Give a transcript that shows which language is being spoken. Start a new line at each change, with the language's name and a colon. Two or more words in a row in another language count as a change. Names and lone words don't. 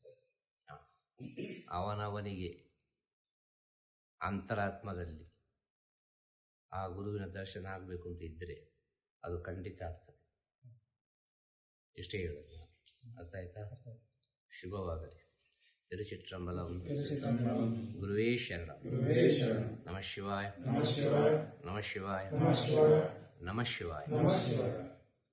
Kannada: ಅವನವನಿಗೆ ಅಂತರಾತ್ಮದಲ್ಲಿ ಆ ಗುರುವಿನ ದರ್ಶನ ಆಗಬೇಕು ಅಂತ ಇದ್ದರೆ ಅದು ಖಂಡಿತ ಆಗ್ತದೆ. ಇಷ್ಟೇ ಹೇಳೋದು ನಾನು. ಅರ್ಥ ಆಯ್ತಾ? ಶುಭವಾಗಲಿ. ತಿರುಚಿಟ್ರಂಬಲಂ.
Sanskrit: ಗುರುವೇ ಶರಣಂ. ನಮಃ ಶಿವಾಯ. ನಮಃ ಶಿವಾಯ. ನಮಃ ಶಿವಾಯ.